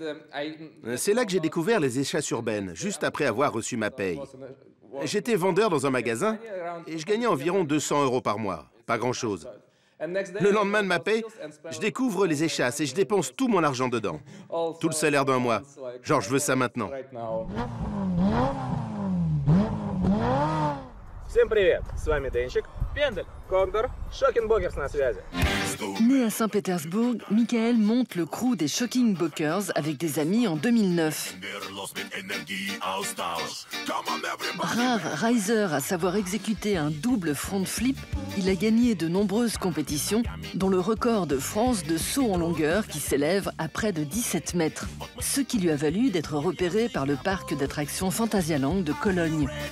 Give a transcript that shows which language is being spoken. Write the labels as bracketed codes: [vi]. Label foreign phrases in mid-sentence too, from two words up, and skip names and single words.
[fr] C'est là que j'ai découvert les échasses urbaines, juste après avoir reçu ma paye. J'étais vendeur dans un magasin et je gagnais environ 200 € par mois. Pas grand-chose. Le lendemain de ma paye, je découvre les échasses et je dépense tout mon argent dedans. Tout le salaire d'un mois. Genre, je veux ça maintenant. [ru] Всем привет, с вами Денчик, Пендель, Кондор, Шокинбокерс на связи. [fr] Né à Saint-Pétersbourg, Michael monte le crew des Shocking Bockers avec des amis en 2009. Rare riser à savoir exécuter un double front flip, il a gagné de nombreuses compétitions, dont le record de France de saut en longueur qui s'élève à près de 17 mètres, ce qui lui a valu d'être repéré par le parc d'attractions Phantasialand de Cologne.